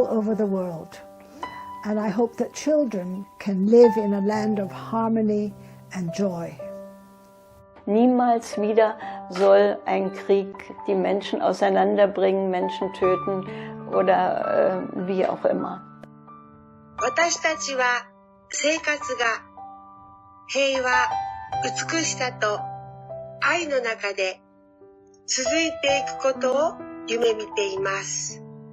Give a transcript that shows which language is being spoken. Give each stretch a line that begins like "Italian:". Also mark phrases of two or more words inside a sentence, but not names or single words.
English: over the world, and I hope that children can live in a land of harmony and joy.
German: Niemals wieder soll ein Krieg die Menschen auseinanderbringen, Menschen töten oder wie auch immer.
Japanese: 私たちは生活が平和、美しさと愛の中で続いていくことを夢見ています。